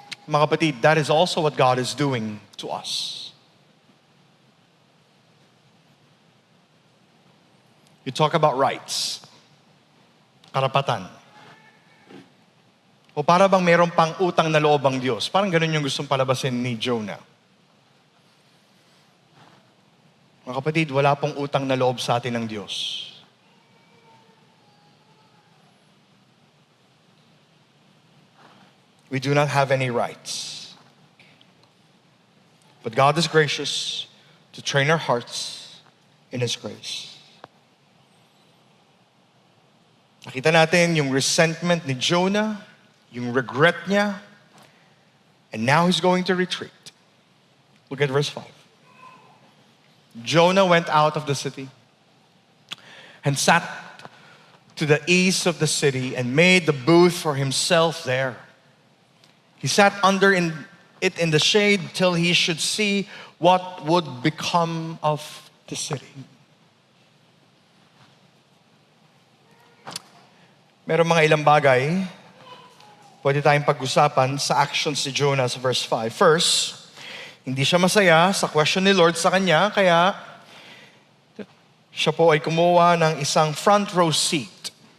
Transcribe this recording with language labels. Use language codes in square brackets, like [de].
[tl] Mga kapatid, [en] that is also what God is doing to us. You talk about rights, karapatan. [tl] O para bang mayroong pang utang na loob ang Diyos? Parang ganun yung gustong palabasin ni Jonah. Mga kapatid, wala pong utang na loob sa atin ng Diyos. [en] We do not have any rights. But God is gracious to train our hearts in His grace. [tl] Nakita natin yung [en] resentment ni Jonah, yung regret niya, and now he's going to retreat. Look at verse 5. Jonah went out of the city and sat to the east of the city and made the booth for himself there. He sat under it in the shade till he should see what would become of the city. [tl] Meron mga ilang bagay pwede tayong pag-usapan sa actions ni Jonah sa verse 5. First, hindi siya masaya sa question ni Lord sa kanya, kaya siya po ay kumuha ng isang front row seat.